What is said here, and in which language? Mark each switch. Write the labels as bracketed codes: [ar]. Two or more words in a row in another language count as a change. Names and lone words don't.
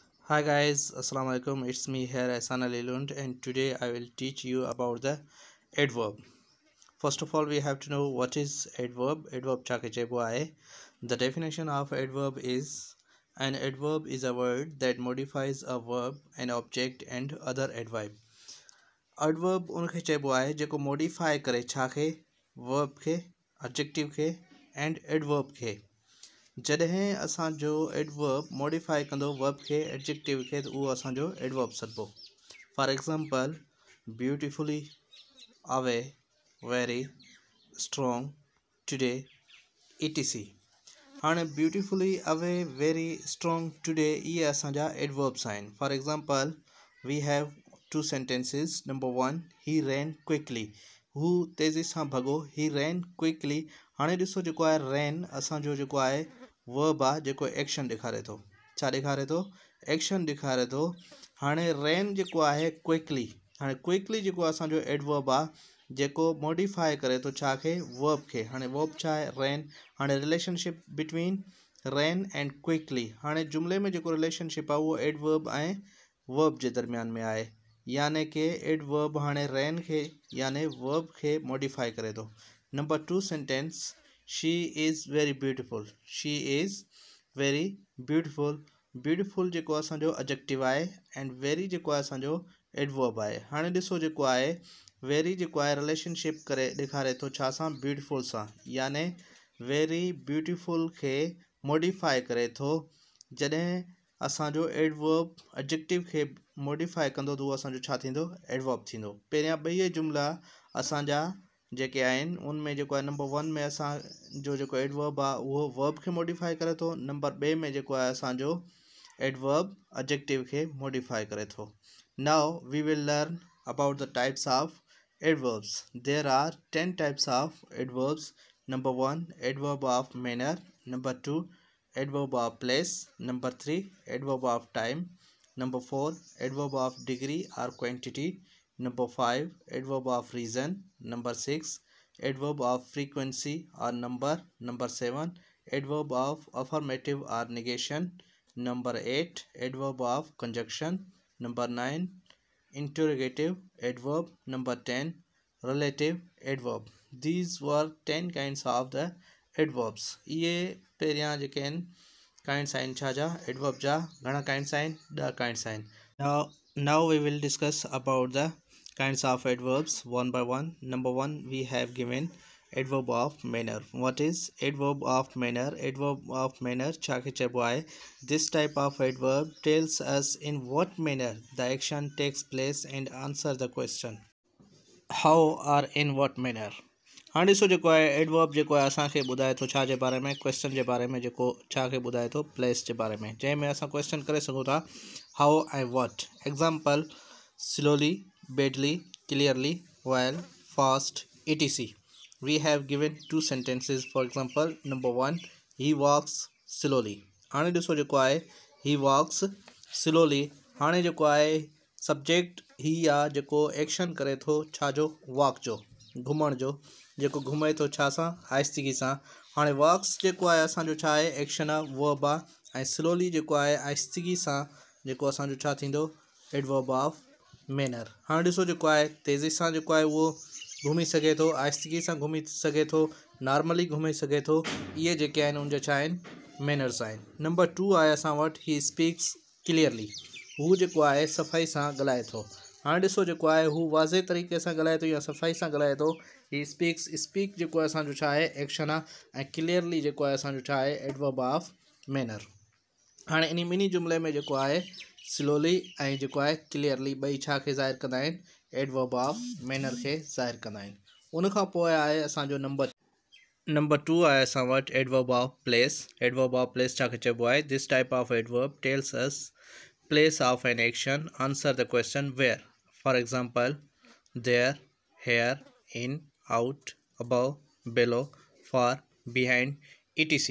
[en] Hi guys, [ar] السلام عليكم. [en] It's me here, Ahsan Ali Lund, and today I will teach you about the adverb. First of all, we have to know what is adverb. [sd] Adverb छा खे चइबो आहे. [en] The definition of adverb is an adverb is a word that modifies a verb, an object, and other adverb. [sd] Adverb उन खे चइबो आहे जेको modify करे छा खे verb खे, adjective खे, [en] and adverb खे. [sd] जॾहिं असांजो एडवर्ब मॉडिफाई कंदो वर्ब खे एडजेक्टिव खे त उहो असांजो एडवर्ब सॾिबो. [en] For example beautifully, away, very, strong, today, etc. [sd] हाणे [en] beautifully, away, very, strong, today [sd] इहे असांजा एडवर्ब्स आहिनि. [en] For example we have two sentences. Number 1, he ran quickly. [sd] हू तेज़ी सां भॻो. [en] He ran quickly. [sd] हाणे ॾिसो जेको आहे रैन असांजो जेको आहे वर्ब आहे जेको एक्शन ॾेखारे थो. छा ॾेखारे थो? एक्शन ॾेखारे थो. हाणे रैन जेको आहे क्विकली. हाणे क्विकली जेको असांजो एडवर्ब आहे जेको मॉडिफाई करे थो छा खे? वर्ब खे. हाणे वर्ब छा आहे? रैन. [en] हाणे relationship between ran and quickly. [sd] हाणे जुमिले में जेको रिलेशनशिप आहे उहो एडवर्ब ऐं वर्ब जे दरमियान में आहे. याने कि एडवर्ब हाणे रैन खे याने वर्ब खे मॉडिफाई करे थो. [en] Number 2 sentence, She is very beautiful. She is very beautiful. [sd] ब्यूटीफुल जेको असांजो एडजेक्टिव आहे [en] and very [sd] जेको आहे असांजो एडवर्ब आहे. हाणे ॾिसो जेको आहे वेरी जेको आहे रिलेशनशिप करे ॾेखारे थो छा सां? ब्यूटीफुल सां. याने [en] very beautiful [sd] खे मॉडिफाई करे थो. जॾहिं असांजो एडवर्ब एडजेक्टिव खे मॉडिफाई कंदो त उहो असांजो छा थींदो? एडवर्ब थींदो. पहिरियां ॿई जुमिला असांजा जेके आहिनि उनमें जेको आहे नंबर 1 में असांजो जेको एडवर्ब आहे उहो वर्ब खे मॉडिफाई करे थो. नंबर 2 में जेको आहे असांजो एडवर्ब एडजेक्टिव खे मॉडिफाई करे थो. [en] Now we will learn about the types of adverbs. There are 10 types of adverbs. Number 1, adverb of manner. Number 2, adverb of place. Number 3, adverb of time. Number 4, adverb of degree or quantity. Number 5, adverb of reason. Number 6, adverb of frequency or number. Number 7, adverb of affirmative or negation. Number 8, adverb of conjunction. Number 9, interrogative adverb. Number 10, relative adverb. These were 10 kinds of the adverbs. [sd] ये पहिरियां जेके आहिनि काइंड्स आहिनि छा जा? एडवर्ब जा. घणा काइंड्स आहिनि? 10 काइंड्स आहिनि. [en] Now we will discuss about the kinds of adverbs one by one. Number 1, we have given adverb of manner. What is adverb of manner? Adverb of manner [sd] छा खे चइबो आहे? [en] This type of adverb tells us in what manner the action takes place and answer the question how or in what manner. [sd] हाणे ॾिसो जेको आहे एडवर्ब जेको आहे असांखे ॿुधाए थो छा जे बारे में? क्वेश्चन जे बारे में. जेको छा खे ॿुधाए थो? प्लेस जे बारे में. जंहिंमें असां क्वेश्चन करे सघूं था हाउ ऐं वॉट. [en] Example slowly, badly, clearly, well, fast, etc. We have given 2 sentences. For example number 1, he walks slowly. [sd] हाणे ॾिसो जेको आहे [en] he walks slowly. [sd] हाणे जेको आहे सब्जेक्ट ही आहे जेको एक्शन करे थो छा जो? वॉक जो, घुमण जो. जेको घुमे थो छा सां? आहिस्तगी सां. हाणे वॉक्स जेको आहे असांजो छा आहे? एक्शन आहे, वर्ब आहे. ऐं स्लोली जेको आहे आहिस्तगी सां जेको असांजो छा थींदो? [en] Adverb of manner. [sd] हाणे ॾिसो जेको आहे तेज़ी सां जेको आहे उहो घुमी सघे थो, आहिस्तगी सां घुमी सघे थो, नॉर्मली घुमी सघे थो. इहे जेके आहिनि उनजा छा आहिनि? मैनर्स आहिनि. नंबर 2 आहे असां वटि [en] he speaks clearly. [sd] हू जेको आहे सफ़ाई सां ॻाल्हाए थो. हाणे ॾिसो जेको आहे हू वाज़े तरीक़े सां ॻाल्हाए थो या सफ़ाई सां ॻाल्हाए थो. [en] He speaks. [sd] स्पीक जेको आहे असांजो छा आहे? एक्शन आहे. ऐं क्लियरली जेको आहे असांजो छा आहे? [en] Adverb of manner. [sd] हाणे इन मिनी जुमिले में जेको आहे स्लोली ऐं जेको आहे क्लियरली ॿई छा खे ज़ाहिर कंदा आहिनि? [en] adverb of manner [sd] खे ज़ाहिर कंदा आहिनि. उनखां पोइ आहे असांजो नंबर 2 आहे असां वटि [en] adverb of place. adverb of place [sd] छा खे चइबो आहे? [en] This type of adverb tells us place of an action. Answer the question where. For example there, here, in, out, above, below, far, behind, etc.